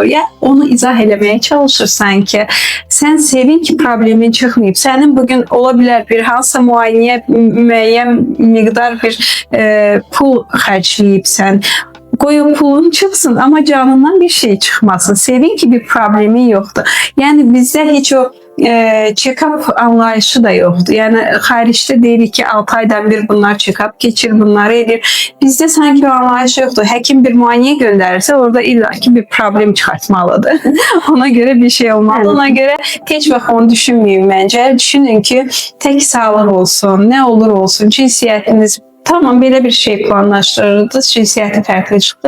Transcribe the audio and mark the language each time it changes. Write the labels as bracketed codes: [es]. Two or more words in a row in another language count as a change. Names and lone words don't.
[az] Ya onu izah eləməyə çalışırsan ki, sən sevin ki, problemin çıxmayıb. Sənin bugün ola bilər bir hansısa müayinəyə müəyyən miqdar bir pul xərcləyibsən. Qoy o pulun çıxsın, amma canından bir şey çıxmasın. Sevin ki, bir problemi yoxdur. Yəni bizdə heç o check-up anlayışı da yoxdur. Yəni xaricdə deyirik ki, 6 aydan bir bunlar check-up keçir, bunları edir. Bizdə sanki bir anlayış yoxdur. Həkim bir müayinəyə göndərirsə, orada illaki bir problem çıxartmalıdır. Ona görə bir şey olmalı. Ona görə heç vaxt onu düşünməyin məncə. Düşünün ki, tək sağlıq olsun, nə olur olsun, cinsiyyətiniz, tamam, belə bir şey planlaşdırırdınız, cinsiyyəti fərqli çıxdı.